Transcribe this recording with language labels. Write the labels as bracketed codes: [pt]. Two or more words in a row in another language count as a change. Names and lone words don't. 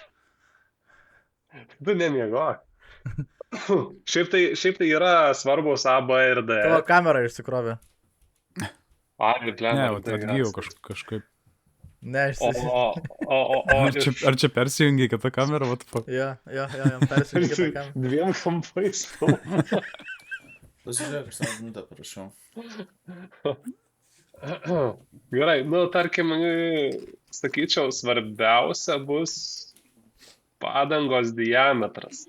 [lt] Tu nemiegok. Šiaip tai yra svarbus A, B ir D. Tavo kamera išsikrovė. Ai, blem. Ne, atgyjau kažkaip. Ne, O Ar čia persijungi kitą kamerą? [en] What the fuck? [lt] Jo, jam persijungi kitą kamerą. dviem kampais. Pasižiūrėk, aš savo minutę parašiau. Gerai, nu, tarkim, sakyčiau, svarbiausia bus padangos diametras.